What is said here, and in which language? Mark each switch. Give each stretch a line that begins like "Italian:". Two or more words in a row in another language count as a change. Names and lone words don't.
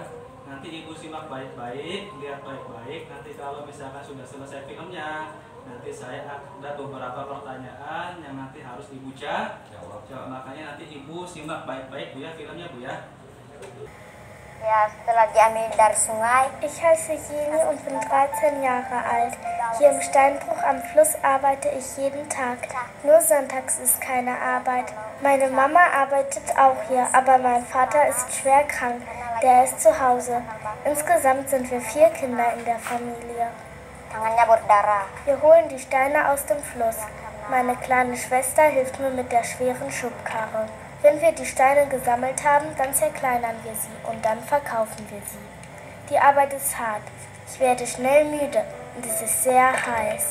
Indonesian: Nanti ibu simak baik-baik, lihat baik-baik. Nanti kalau misalkan sudah selesai filmnya, nanti saya ada beberapa pertanyaan yang nanti harus ibu jawab. Makanya nanti ibu simak baik-baik bu ya filmnya bu ya. Ja, setelah diambil dari sungai.
German: Ich heiße Jeni und bin 13 Jahre alt. Hier im Steinbruch am Fluss arbeite ich jeden Tag. Nur sonntags ist keine Arbeit. Meine Mama arbeitet auch hier, aber mein Vater ist schwer krank. Der ist zu Hause. Insgesamt sind wir 4 Kinder in der Familie.
Indonesian: Tangannya berdarah.
German: Wir holen die Steine aus dem Fluss. Meine kleine Schwester hilft mir mit der schweren Schubkarre. Wenn wir die Steine gesammelt haben, dann zerkleinern wir sie und dann verkaufen wir sie. Die Arbeit ist hart. Ich werde schnell müde und es ist sehr heiß.